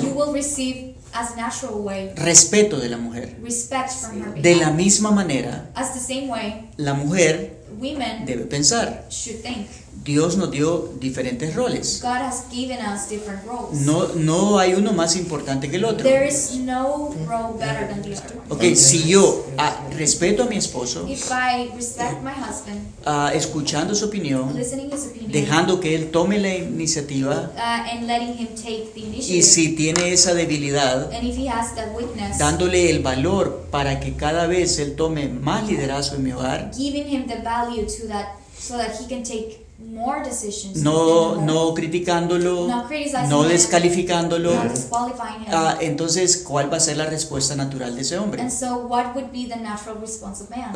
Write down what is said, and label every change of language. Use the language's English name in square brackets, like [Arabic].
[English] You will receive as natural way. [Spanish] Respeto de la mujer. [English] Respect from her. [Spanish] De la misma manera. [English] As the same way. [Spanish] La mujer. [English] Women [Spanish] debe pensar. [English] Should think. [Spanish] Dios nos dio diferentes roles. [English] God has given us different roles. [Spanish] No hay uno más importante que el otro. [English] There is no role better than the other one. [Spanish] Okay, si yo respeto a mi esposo, [English] if I respect my husband, [Spanish] escuchando su opinión, [English] listening his opinion, [Spanish] dejando que él tome la iniciativa, [English] and letting him take the initiative, [Spanish] y si tiene esa debilidad, [English] and if he has that weakness, [Spanish] dándole el valor para que cada vez él tome más liderazgo en mi hogar, [English] giving him the value to that so that he can take more decisions. [Spanish] No criticándolo, no descalificándolo, entonces, ¿cuál va a ser la respuesta natural de ese hombre? [English] And so, what would be the natural response of man?